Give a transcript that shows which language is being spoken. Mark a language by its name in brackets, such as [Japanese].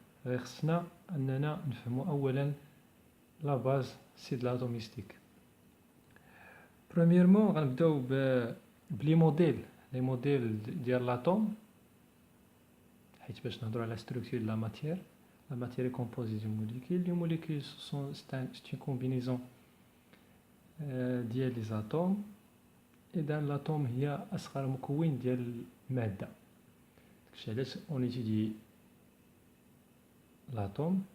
[Arabic] غير خصنا اننا نفهمو اولا لا باز سي د لاتوميستيك. برومييرمون غنبداو بلي موديل ديال لاتوم، حيت باش نهضروا على ستركتور [French] de la matière. La matière est composée de molécules. Les molécules c'est une combinaison [Arabic] ديال [French] les atomes. [Arabic] إذا l'atome هي أصغر مكون ديال المادة. داكشي علاش [French] on étudie l'atome.